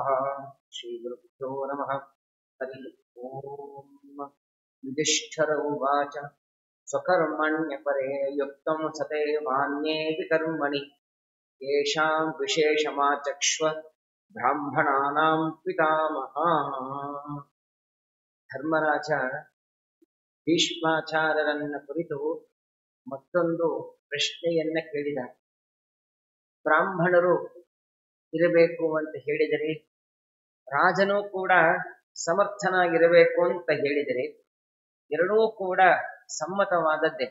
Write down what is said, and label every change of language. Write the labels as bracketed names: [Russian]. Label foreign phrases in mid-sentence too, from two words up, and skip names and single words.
[Sanskrit] श्रीगुरुभ्यो नमः हरि ओम् युधिष्ठिर उवाच स्वकर्मण्यपरे युक्तं सते मान्येऽपि कर्मणि येषां विशेषमाचक्ष्व ब्राह्मणानां पितामहाः [Kannada] ಧರ್ಮರಾಜ ಭೀಷ್ಮಾಚಾರ್ಯರನ್ನ ಕುರಿತು ಮತ್ತೊಂದು ಪ್ರಶ್ನೆಯನ್ನ ಕೇಳಿದ. ಬ್ರಾಹ್ಮಣರು ಇರಬೇಕು ಅಂತ ಹೇಳಿದರೆ, ರಾಜನೂ ಕೂಡ ಸಮರ್ಥನಾಗಿರಬೇಕು ಅಂತ ಹೇಳಿದರೆ, ಎರಡೂ ಕೂಡ ಸಮ್ಮತವಾದದ್ದೇ.